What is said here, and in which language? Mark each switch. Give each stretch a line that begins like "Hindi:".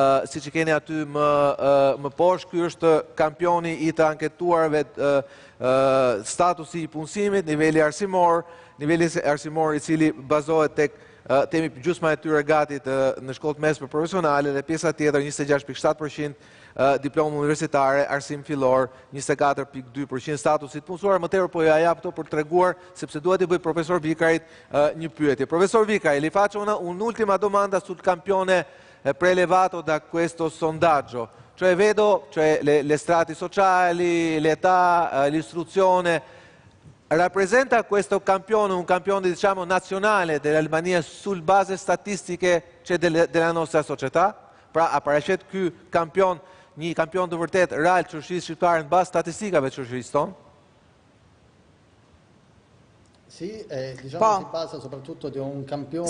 Albanian: si që keni aty më poshtë, ky është kampioni I të anketuarve statusi I punësimit, niveli arsimor I cili bazohet tek temi gjysma e tyre gati në shkollët mesme profesionale dhe pjesa tjetër 26.7%, diplomë universitare, arsim fillor 24.2%, statusit punësuar. Më tepër po ja jap këto për treguar sepse dua t'i bëj profesor Vikarit një pyetje.
Italian: Professor Vicari, le faccio un'ultima domanda sul campione prelevato da questo sondaggio. Cioè vedo le strati sociali, l'età, l'istruzione. Rappresenta questo campione un campione, diciamo, nazionale dell'Albania sul base statistiche della nostra società?
Albanian: Pra, aparaqet ky kampion, një kampion të vërtet real shoqërisë shqiptare në bazë statistikave të shoqërisë tonë?
Italian: Sì, diciamo si basa soprattutto di un campione.